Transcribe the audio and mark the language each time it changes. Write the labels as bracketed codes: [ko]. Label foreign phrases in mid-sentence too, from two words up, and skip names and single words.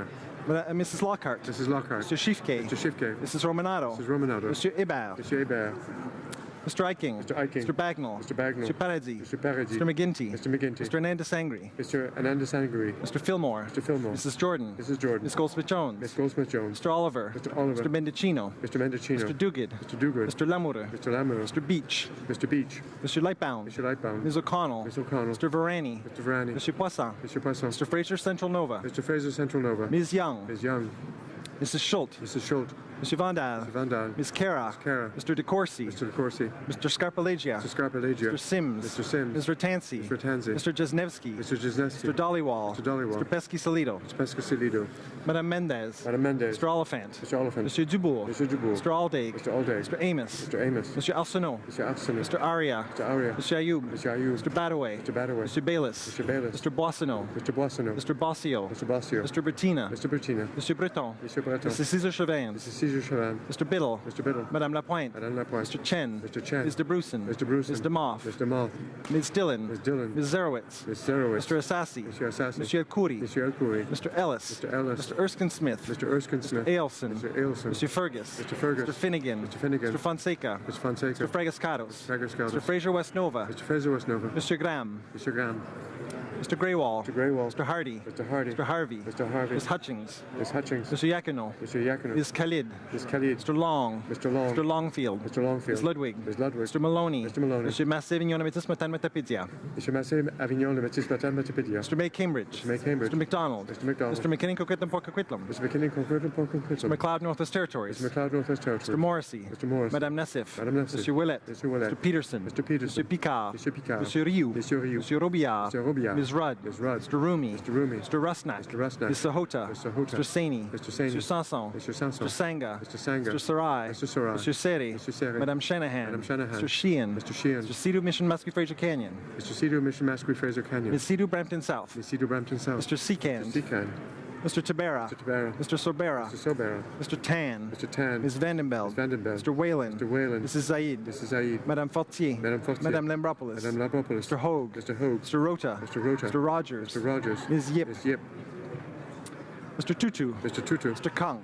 [en] Mrs. Lockhart. Mrs. Lockhart. Mr. Schiffke. Mr. Schiffke. Mrs. Romanato. Mrs. Romanato. Monsieur Hébert. Monsieur Hébert. Mr. Eiking. Mr. Eiking. Mr. Bagnall. Mr. Bagnall. Mr. Paradis. Mr. Paradis. Mr. McGinty. Mr. McGinty. Mr. Ananda Sangri. Mr. Ananda Sangri. Mr. Fillmore. Mr. Fillmore. Mrs. Jordan. Mrs. Jordan. Ms. Goldsmith-Jones. Ms. Goldsmith-Jones. Mr. Oliver. Mr. Oliver. Mr. Mendicino. Mr. Mendicino. Mr. Duguid. Mr. Duguid. Mr. Lamoureux. Mr. Lamoureux. Mr. Beach. Mr. Beach. Mr. Lightbound. Mr. Lightbound. Ms. O'Connell. Ms. O'Connell. Mr. Varani. Mr. Varani. Mr. Poisson. Mr. Poisson. Mr. Fraser Central Nova. Mr. Fraser Central Nova. Ms. Young. Ms. Young. Mrs. Schultz. Mrs. Schultz. Mr. Vandal. Mr. Vandal. Ms. Cara. Ms. Cara. Mr. DeCourcy. Mr. DeCourcy. Mr. Scarpalagia. Mr. Scarpalagia. Mr. Sims. Mr. Sims. Mr. Tansey. Mr. Tansey. Mr. Jesnevsky. Mr. Jesnevsky. Mr. Dollywall. Mr. Dollywall. Mr. Pesky-Salido. Mr. Pescasilido. Madame Mendez. Madame Mendez. Mr. Oliphant. Mr. Oliphant. Monsieur Dubourg. Mr. Dubourg. Mr. Aldaig. Mr. Aldaig. Mr. Amos. Mr. Amos. Monsieur Arsenault. Mr. Arsenault. Mr. Aria. Mr. Aria. Mr. Ayoub. Mr. Ayoub. Mr. Badaway. Mr. Badaway. Mr. Bayless. Mr. Bayless. Mr. Boissonneau. Mr. Boissonneau. Mr. Bossio. Mr. Bossio. Mr. Bertina. Mr. Bertina. Mr. Breton. Mr. Breton. Mr. Cesar Chauvin. Mr. Cesar Chauvin. Mr. Biddle. Mr. Biddle. Madame Lapointe. Madame Lapointe. Mr. Chen. Mr. Chen. Mr. Bruson. Mr. Bruson. Mr. Moff. Mr. Moff. Ms. Dillon. Ms. Dillon. Ms. Zerowitz. Ms. Zerowitz. Mr. Assassi. Mr. Assassi. Monsieur El-Khoury. Mr. El-Khoury. Mr. Ellis. Mr. Ellis. Mr. Erskine Smith. Mr. Erskine Smith. Mr. Ailson. Mr. Ailson. Mr. Fergus. Mr. Fergus. Mr. Finnegan. Mr. Finnegan. Mr. Fonseca. Mr. Fonseca. Mr. Fragascados. Fragascados. Mr. Fraser West Nova. Mr. Fraser West Nova. Mr. Graham. Mr. Graham. Mr. Greywall. Mr. Greywall. Mr. Hardy. Mr. Hardy. Mr. Harvey. Mr. Harvey. Ms. Hutchings. Ms. Hutchings. Mr. Yacono. Mr. Yacono. Ms. Khalid. Ms. Khalid. Mr. Long. Mr. Long. Mr. Longfield. Mr. Longfield. Ms. Ludwig. Ms. Ludwig. Mr. Maloney. Mr. Maloney. Mr. Massé-Vignon Métis Matan Matapedia. Mr. Massé Avignon Le Métis Matan Matapedia. Mr. May Cambridge. Mr. May Cambridge. Mr. McDonald. Mr. McDonald. Mr. McKinnon Coquitlam Porcoquitlam. Mr. McKinnon Concordant Mr. McLeod Northwest Territories. Mr. McLeod Northwest Territories. Mr. Morrissey. Mr. Morris. Madame Nassif. Madame Nassif. Mr. Willett. Mr. Willett. Mr. Peterson. Mr. Peterson. Mr. Picard. Mr. Picard. Mr. Rioux. Mr. Rioux. Mr. Robillard. Mr. Robillard. Ms. Rudd. Ms. Rudd. Mr. Rumi. Mr. Rumi. Mr. Rusnak. Mr. Rusnak. Mr. Hota. Mr. Hota. Mr. Saini. Mr. Saini. Mr. Sanson. Mr. Sanson. Mr. Sanga. Mr. Sanga. Mr. Sarai. Mr. Sarai. Mr. Seri. Mr. Seri. Madame Shanahan. Madame Shanahan. Mr. Sheehan. Mr. Sheehan. Mr. Sidhu Mission Muskie Fraser Canyon. Mr. Cedar Mission Masquerade Fraser Canyon. Ms. Sidhu Brampton South. Ms. Cedar Brampton South. Mr. Seacand. Mr. Seacand. Mr. Tabera. Mr. Tabera. Mr. Sorbera. Mr. Sobera. Mr. Tan. Mr. Tan. Ms. Vandenbeld. Ms. Vandenbeld. Mr. Whalen. Mr. Whalen. Mrs. Zaid. Mrs. Zaid. Madame Fortier. Madame Fortier. Madame Lambropoulos. Madame Lambropoulos. Mr. Hogue. Mr. Hogue. Mr. Rota. Mr. Rota. Mr. Rogers. Mr. Rogers. Ms. Yip. Ms. Yip. Mr. Tutu. Mr. Tutu. Mr. Kung.